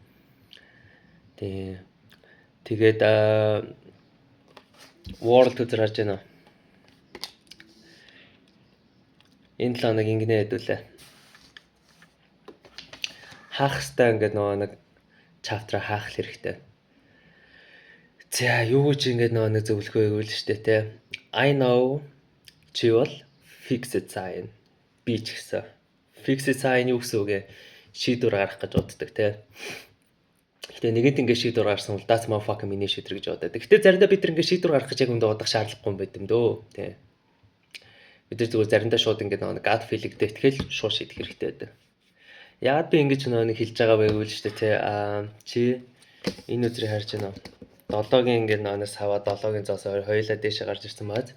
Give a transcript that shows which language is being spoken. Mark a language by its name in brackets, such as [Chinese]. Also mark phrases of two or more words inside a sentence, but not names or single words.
[Mongolian] Тэгээд World Tour харж байна. Энэ 7 хоног ингэнэ хэдүүлээ. Хаах хэвээр ингээд нэг чаптер хаах хэрэгтэй. За юу гэж ингээд нэг зөвлөхөө өгвөл штэ те. [English] I know [Mongolian] чи бол [English] fixed sign. [Mongolian] Би ч гэсэн. [English] Fixed sign [Mongolian] юу гэсэн үг вэ? Шийдвэр гаргах гэж боддог те. Гэтэ нэгэнд ингээд шийдвэр гаргасан бол [English] that's my fucking [Mongolian] миний шийдвэр гэж боддог. Гэтэ заримдаа бид нар ингээд шийдвэр гаргах гэж яг өндөө бодох шаардлагагүй юм байт юм дөө. Тэ. Бид нар зүгээр заримдаа шууд ингээд нэг [English] gut feeling- [Mongolian] тэй итгэл шууд шийдэх хэрэгтэй байдаг. Яагаад би ингэж нэг хэлж байгаа вэ гэвэл шүү дээ те чи энэ үзрийг харж байна. 7-гийн ингээд нэг саваа 7-гийн зоос хоёулаа дээшээ гарч ирсэн бааз.